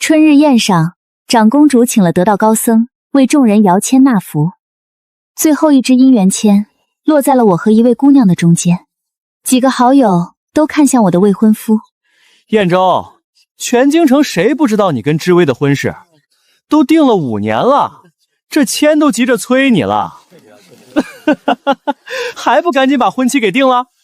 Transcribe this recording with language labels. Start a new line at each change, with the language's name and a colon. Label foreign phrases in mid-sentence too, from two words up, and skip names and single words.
Chinese: 春日宴上，長公主請了得道高僧為眾人搖籤納福，最後一支姻緣籤落在了我和一位姑娘的中間。幾個好友都看向我的未婚夫。燕州，全京城誰不知道你跟知薇的婚事？都定了5年了，這籤都急着催你了，還不趕緊把婚期給定了？